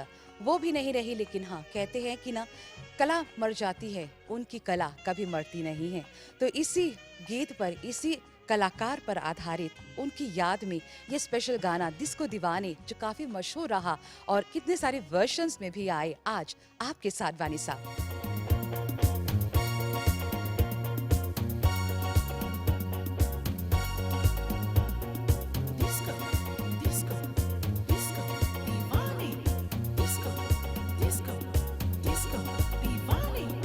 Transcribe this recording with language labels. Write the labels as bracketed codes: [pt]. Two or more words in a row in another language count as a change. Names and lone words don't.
[hi] वो भी नहीं रही, लेकिन हाँ, कहते हैं कि ना, कला मर जाती है, उनकी कला कभी मरती नहीं है। तो इसी गीत पर, इसी कलाकार पर आधारित उनकी याद में ये स्पेशल गाना डिस्को दीवाने, जो काफी मशहूर रहा और कितने सारे वर्जन्स में भी आए, आज आपके साथ वानिसा। Disco, disco, disco, Divani. Disco, disco, disco, Divani.